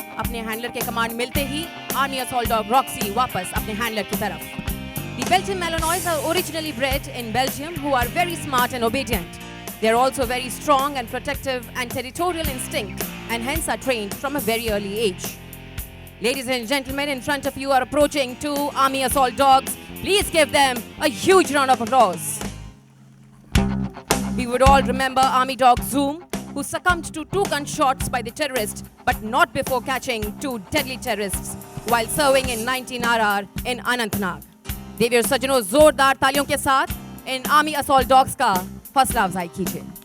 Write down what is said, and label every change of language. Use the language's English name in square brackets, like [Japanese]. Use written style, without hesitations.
[Hindi] अपने हैंडलर के कमांड मिलते ही आर्मी असॉल्ट डॉग रॉक्सी वापस अपने हैंडलर की तरफ। [English] The Belgian Malinois are originally bred in Belgium, who are very smart and obedient. They are also very strong and protective and territorial instinct, and hence are trained from a very early age. Ladies and gentlemen, in front of you are approaching two Army Assault Dogs. Please give them a huge round of applause. We would all remember Army dog Zoom, who succumbed to 2 gunshots by the terrorist, but not before catching 2 deadly terrorists while serving in 19 RR in Anantnag. [Hindi] देवी और सज्जनों, जोरदार तालियों के साथ इन army assault dogs का हौसला अफजाई कीजिए.